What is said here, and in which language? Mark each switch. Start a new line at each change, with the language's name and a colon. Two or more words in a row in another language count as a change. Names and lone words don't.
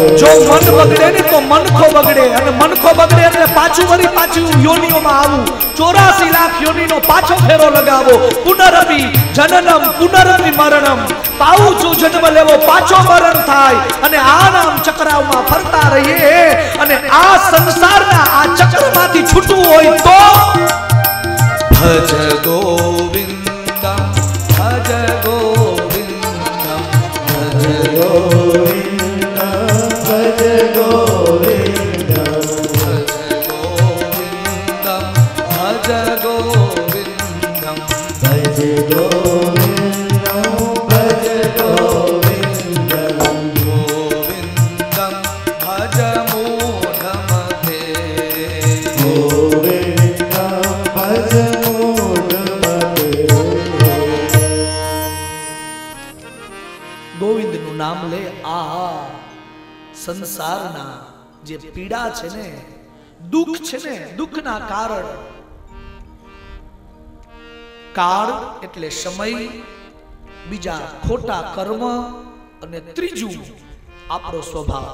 Gujarati: જો મન બગડે ને તો મનખો બગડે, અને મનખો બગડે એટલે પાછું યોનિઓમાં આવું. 84 લાખ યોનિનો પાછો ફેરો લગાવો.
Sanskrit: पुनरपि जननम् पुनरपि मरणम्.
Gujarati: પાઉં છું જન્મ લેવો, પાછો મરણ થાય, અને આ નામ ચક્રાવમાં ફરતા રહીએ. અને આ સંસારના આ ચક્રમાંથી છૂટવું હોય તો
Sanskrit: भज गोविन्दम् भज गोविन्दम् भज गोविन्दम् भज गोविन्दम् भज गोविन्दम् भज गोविन्दम् भज गोविन्दम् गोविन्दम् भज मूढमते गोविन्दम् भज मूढमते.
Gujarati: ગોવિંદનું નામ લે. આ સંસારના જે પીડા છે ને, દુઃખ છે ને, દુઃખના કારણ કાળ એટલે સમય, બીજા ખોટા કર્મ, અને ત્રીજું આપણો સ્વભાવ.